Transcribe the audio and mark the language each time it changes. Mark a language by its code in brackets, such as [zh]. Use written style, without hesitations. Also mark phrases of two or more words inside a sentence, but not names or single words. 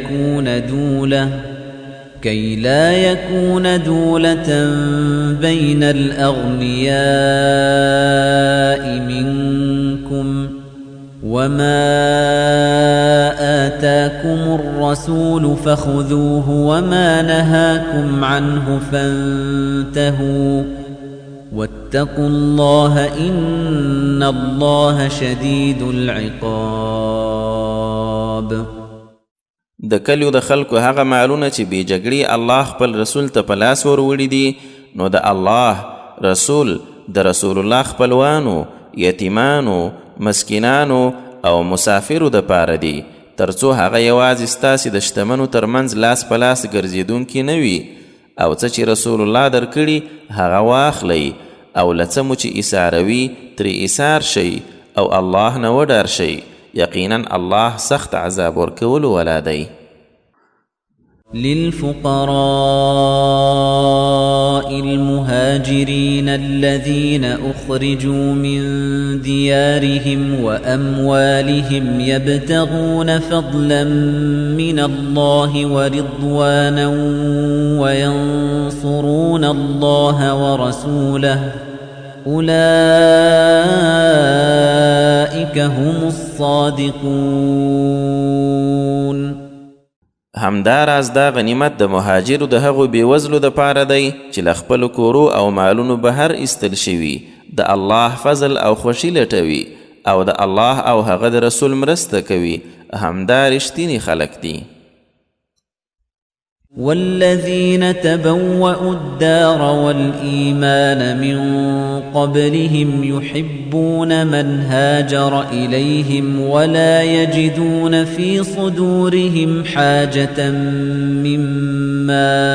[ar] يكون دولة بين الأغنياء منكم وما آتاكم الرسول فخذوه وما نهاكم عنه فانتهوا واتقوا الله إن الله شديد العقاب. [ps] د کلیو د خلکو هغه مالونه چې بې جګړې الله خپل رسول ته په لاس وروړي دي، نو د الله رسول د رسول الله خپلوانو، یتیمانو، مسکینانو او مسافرو د پاره دي، ترڅو هغه یوازې ستاسې د شتمنو ترمنځ لاس په لاس ګرځېدونکي نه وي، او څه چې رسول الله درکړي هغه واخلئ، او له څه مو چې ایثاروي ترې ایثار شئ، او الله نه وډار شئ، یقینا الله سخت عذاب ورکولو والا دی. [ar] للفقراء المهاجرين الذين أخرجوا من ديارهم وأموالهم يبتغون فضلا من الله ورضوانا وينصرون الله ورسوله أولئك هم الصادقون. [ps] همداراز دا غنیمت د مهاجرو د هغو بېوزلو د پاره دی چې له خپلو کورو او مالونو بهر ایستل شوي، د الله فضل او خوښي لټوي، او د الله او هغه د رسول مرسته کوي، همدا رښتیني خلک دي. [ar] والذين تبوأوا الدار والإيمان من قبلهم يحبون من هاجر إليهم ولا يجدون في صدورهم حاجة مما